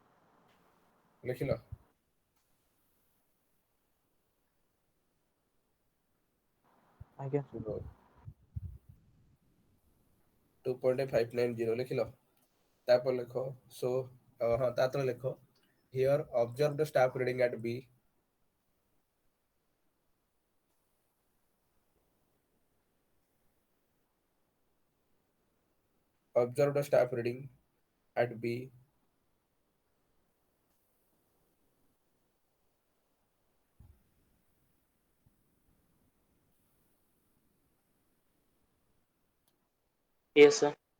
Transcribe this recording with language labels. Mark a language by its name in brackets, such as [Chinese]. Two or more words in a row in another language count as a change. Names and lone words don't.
[Odia] ଲେଖିଲ ଆଜ୍ଞା [English] 2.590 [Odia] ଲେଖିଲ ତାପରେ ଲେଖ ସୋ ହଁ ତା ତଳେ ଲେଖ [English] here observe the staff reading at B observe the staff reading at B yes sir